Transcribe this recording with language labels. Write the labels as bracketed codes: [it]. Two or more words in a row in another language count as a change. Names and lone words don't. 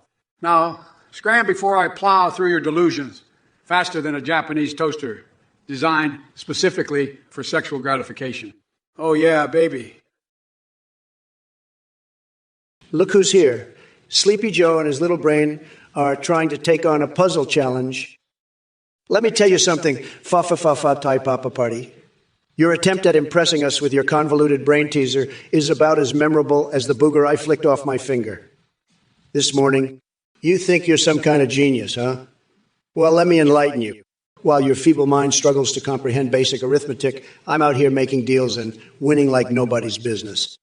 [en] Now, scram before I plow through your delusions faster than a Japanese toaster designed specifically for sexual gratification. Oh yeah, baby. Look who's here. Sleepy Joe and his little brain are trying to take on a puzzle challenge. Let me tell you something, fa-fa-fa-fa-tai papa party. Your attempt at impressing us with your convoluted brain teaser is about as memorable as the booger I flicked off my finger. This morning, you think you're some kind of genius, huh? Well, let me enlighten you. While your feeble mind struggles to comprehend basic arithmetic, I'm out here making deals and winning like nobody's business.